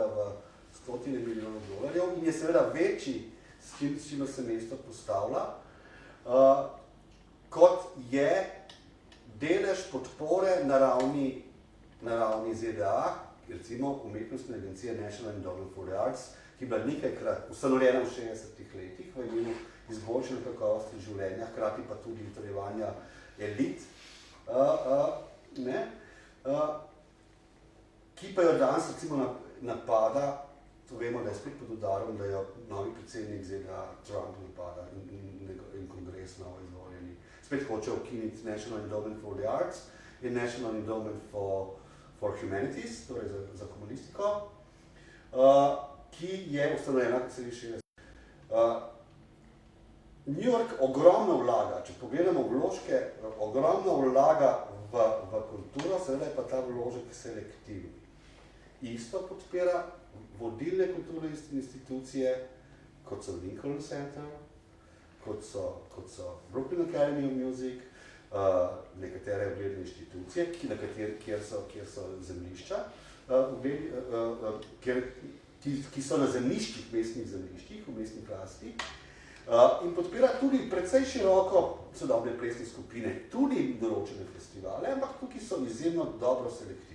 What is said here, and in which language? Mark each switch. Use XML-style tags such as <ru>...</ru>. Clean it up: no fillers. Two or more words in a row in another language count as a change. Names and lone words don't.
<sl>v stotine milijonov dolarjev in je seveda večji, s čimer se mesto postavlja, kot je delež podpore na ravni ZDA, recimo umetnostne agencije National Endowment for the Arts, ki je bila nekajkrat ustanovljena v 60-ih letih v imenu izboljšanja kakovosti življenja, hkrati pa tudi utrjevanja elit, ki pa jo danes recimo napada, to vemo, da je spet pod udarom, da jo novi predsednik ZDA Trump napada in kongres novo izvoljeni. Spet hoče ukiniti National Endowment for the Arts in National Endowment for Humanities, torej za komunistiko, ki je ustanovljena, kot se reče, New York ogromno vlaga, če pogledamo vložke, ogromno vlaga v kulturo, seveda je pa ta vložek selektivni. Isto podpira vodilne kulturne institucije, kot so Lincoln Center, kot so Brooklyn Academy of Music, nekatere ugledne inštitucije, kjer so zemljišča, ki so na zemljiščih, mestnih zemljiščih, v mestnih lasti, in podpira tudi precej široko sodobne plesne skupine, tudi določene festivale, ampak tukaj so izjemno dobro selektivni.</sl>